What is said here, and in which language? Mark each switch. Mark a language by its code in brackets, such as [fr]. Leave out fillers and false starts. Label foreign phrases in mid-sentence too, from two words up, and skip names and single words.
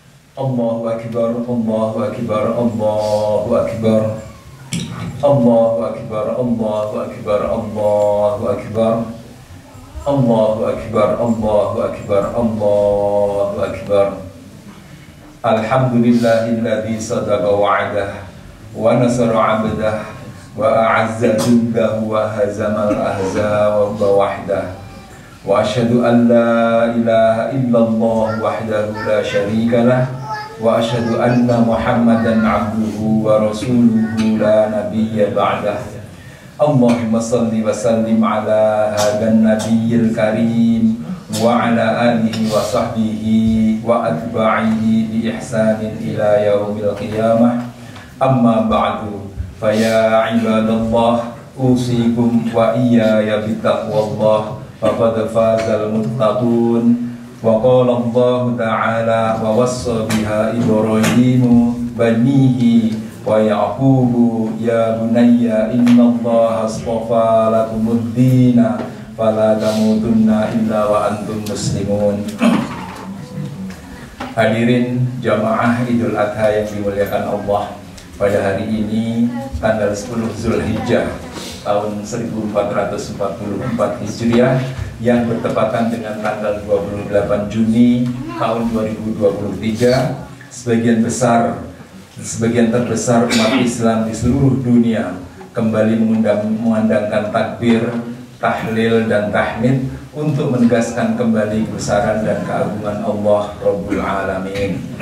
[ar] الله أكبر، الله أكبر، الله أكبر. الله أكبر، الله أكبر، الله أكبر. الله أكبر، الله أكبر، الله أكبر. الحمد لله الذي صدق وعده ونصر عبده وأعز جنده وهزم الأحزاب وحده. وأشهد أن لا إله إلا الله وحده لا شريك له وأشهد أن محمدا عبده ورسوله لا نبي بعده. اللهم صل وسلم على هذا النبي الكريم وعلى آله وصحبه وأتباعه بإحسان إلى يوم القيامة. أما بعد، فيا عباد الله، أوصيكم وإياي بتقوى الله، فقد فاز المتقون. وقال الله تعالى ووصى بها إبراهيم بنيه ويعقوب يا بني إن الله اصطفى لكم الدين فلا تموتن إلا وأنتم مسلمون. [id] Hadirin jamaah Idul Adha yang dimuliakan Allah, pada hari ini tanggal 10 Zulhijjah tahun 1444 Hijriah yang bertepatan dengan tanggal 28 Juni tahun 2023, sebagian terbesar umat Islam di seluruh dunia kembali mengundangkan takbir, tahlil dan tahmid untuk menegaskan kembali kebesaran dan keagungan Allah [ar] رب العالمين.